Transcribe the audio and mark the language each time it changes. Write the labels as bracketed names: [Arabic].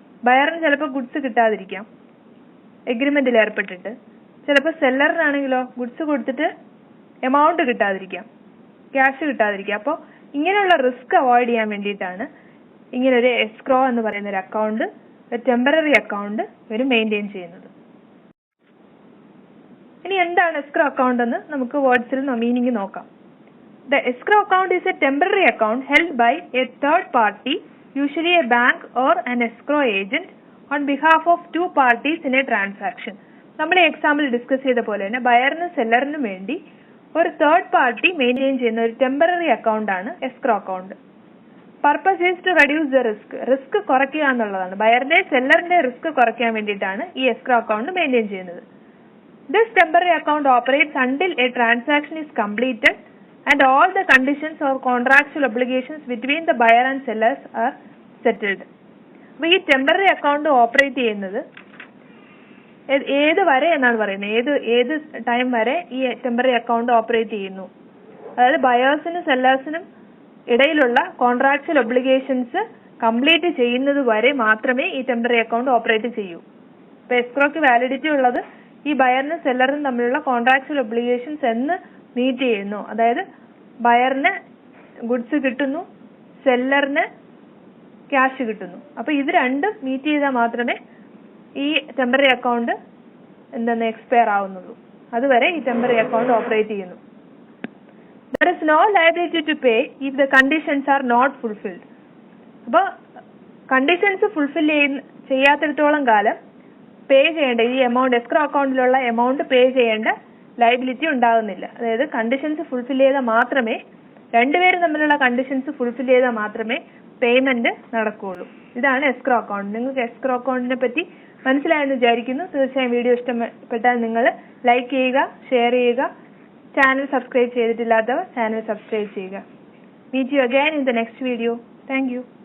[Malayalam] ബയറിന് ചിലപ്പോൾ ഗുഡ്സ് കിട്ടാതിരിക്കാം എഗ്രിമെന്റിൽ ഏർപ്പെട്ടിട്ട്, ചിലപ്പോൾ സെല്ലറിനാണെങ്കിലോ ഗുഡ്സ് കൊടുത്തിട്ട് എമൗണ്ട് കിട്ടാതിരിക്കാം, ക്യാഷ് കിട്ടാതിരിക്കാം. അപ്പോൾ ഇങ്ങനെയുള്ള റിസ്ക് അവോയ്ഡ് ചെയ്യാൻ വേണ്ടിയിട്ടാണ് ഇങ്ങനെ ഒരു എസ്ക്രോ എന്ന് പറയുന്ന ഒരു അക്കൗണ്ട്, ഒരു ടെമ്പററി അക്കൗണ്ട് ഇവർ മെയിൻറ്റെയിൻ ചെയ്യുന്നത്. ഇനി എന്താണ് എസ്ക്രോ അക്കൗണ്ട് എന്ന് നമുക്ക് വേർഡ്സിൽ മീനിങ് നോക്കാം. [English] The escrow account is a temporary account held by a third party, usually a bank or an escrow agent, on behalf of two parties in a transaction. [Malayalam] നമ്മൾ ഈ example discuss ചെയ്ത പോലെ തന്നെ ബയറിനും സെല്ലറിനും വേണ്ടി ഒരു തേർഡ് പാർട്ടി മെയിൻറ്റെയിൻ ചെയ്യുന്ന ഒരു temporary account ആണ് escrow account. [English] purpose is to reduce the risk [Malayalam] കുറയ്ക്കുക എന്നുള്ളതാണ്. ബയറിന്റെ സെല്ലറിന്റെ റിസ്ക് കുറയ്ക്കാൻ വേണ്ടിയിട്ടാണ് ഈ എസ്ക്രോ അക്കൗണ്ട് മെയിൻറ്റെയിൻ ചെയ്യുന്നത്. [English] This temporary account operates until a transaction is completed and all the conditions or contractual obligations between the buyer and sellers are settled. [Malayalam] അപ്പോൾ ഈ temporary account operate ചെയ്യുന്നത് ഏത് വരെ എന്നാണ് പറയുന്നത്, ഏത് ടൈം വരെ ഈ ടെമ്പററി അക്കൗണ്ട് ഓപ്പറേറ്റ് ചെയ്യുന്നു. അതായത് ബയേഴ്സിനും സെല്ലേഴ്സിനും ഇടയിലുള്ള കോൺട്രാക്ച്വൽ ഒബ്ലിഗേഷൻസ് കംപ്ലീറ്റ് ചെയ്യുന്നത് വരെ മാത്രമേ ഈ ടെമ്പററി അക്കൗണ്ട് ഓപ്പറേറ്റ് ചെയ്യൂ. ഇപ്പൊ എസ്ക്രോക്ക് വാലിഡിറ്റി ഉള്ളത് ഈ ബയറിനും സെല്ലറിനും തമ്മിലുള്ള കോൺട്രാക്ച്വൽ ഒബ്ലിഗേഷൻസ് എന്ന് മീറ്റ് ചെയ്യുന്നു. അതായത് ബയറിന് ഗുഡ്സ് കിട്ടുന്നു, സെല്ലറിന് ക്യാഷ് കിട്ടുന്നു. അപ്പൊ ഇത് രണ്ടും മീറ്റ് ചെയ്താൽ മാത്രമേ ഈ ടെമ്പററി അക്കൗണ്ട് എക്സ്പയർ ആവുന്നുള്ളൂ. അതുവരെ ഈ ടെമ്പററി അക്കൗണ്ട് ഓപ്പറേറ്റ് ചെയ്യുന്നു. [English] There is no liability to pay if the conditions are not fulfilled. [Malayalam] അപ്പോൾ കണ്ടീഷൻസ് ഫുൾഫിൽ ചെയ്യാത്തിടത്തോളം കാലം പേ ചെയ്യേണ്ട ഈ എമൗണ്ട്, എസ്ക്രോ അക്കൗണ്ടിലുള്ള എമൗണ്ട് പേ ചെയ്യേണ്ട ലയബിലിറ്റി ഉണ്ടാകുന്നില്ല. അതായത് കണ്ടീഷൻസ് ഫുൾഫിൽ ചെയ്താൽ മാത്രമേ, രണ്ടുപേരും തമ്മിലുള്ള കണ്ടീഷൻസ് ഫുൾഫിൽ ചെയ്താൽ മാത്രമേ പേയ്മെന്റ് നടക്കുകയുള്ളൂ. ഇതാണ് എസ്ക്രോ അക്കൗണ്ട്. നിങ്ങൾക്ക് എസ്ക്രോ അക്കൗണ്ടിനെ പറ്റി മനസ്സിലായെന്ന് വിചാരിക്കുന്നു. തീർച്ചയായും വീഡിയോ ഇഷ്ടപ്പെട്ടാൽ നിങ്ങൾ ലൈക്ക് ചെയ്യുക, ഷെയർ ചെയ്യുക. ചാനൽ സബ്സ്ക്രൈബ് ചെയ്തിട്ടില്ലാത്തവർ ചാനൽ സബ്സ്ക്രൈബ് ചെയ്യുക. [English] Meet you again in the next video. Thank you.